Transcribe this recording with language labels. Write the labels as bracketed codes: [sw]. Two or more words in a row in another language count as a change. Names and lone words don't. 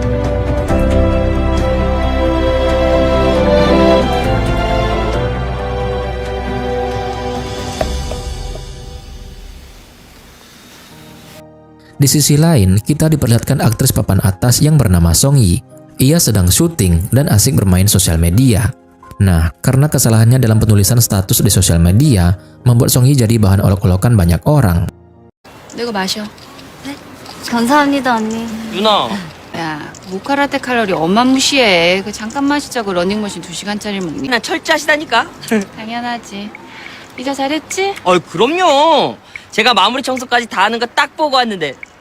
[id] Di sisi lain, kita diperlihatkan aktris papan atas yang bernama Song Yi. Ia sedang syuting dan asik bermain sosial media. Nah, karena kesalahannya dalam penulisan status di sosial media, membuat Song Yi jadi bahan olok-olokan banyak orang. [ko] 너 이거 마셔. 네? 감사합니다, 언니. 누나, 야, 모카라떼 칼로리 어마무시해. 그 잠깐 마시자고 러닝머신 2시간짜리 먹니? 나 철저하시다니까. 당연하지. 이자 잘했지? 그럼요. 제가 마무리 청소까지 다 하는 거 딱 보고 왔는데.